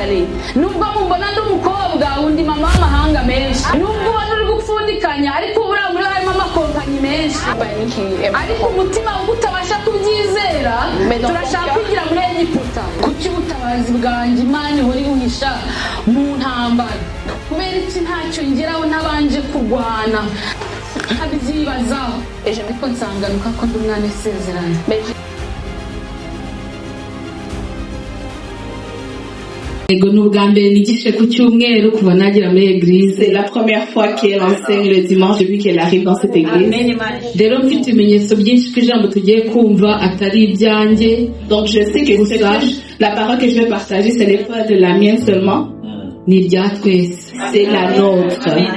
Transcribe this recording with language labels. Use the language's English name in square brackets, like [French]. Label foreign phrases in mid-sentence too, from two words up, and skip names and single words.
[Kinyarwanda] Nubwo mubona ndi umukobwa undi mama w'amahanga menshi, nubwo ubona uri gupfundikanya ariko ubura muri harimo amakompanyi menshi, ariko umutima utabasha kubyizera. Turashaka kwigira muri Egiputa. Kuki ubutabazi bwanjye Imana ihora ibuhisha mu ntambara? Kubera iki ntacyo ngeraho ntabanje kurwana nkabyibazaho ejo ariko nsanganuka ko ndi umwana w'isezerano. [French] C'est la première fois qu'elle enseigne le dimanche depuis qu'elle arrive dans cette église. Donc je sais que la parole que je vais partager, ce n'est pas de la mienne seulement, c'est la nôtre.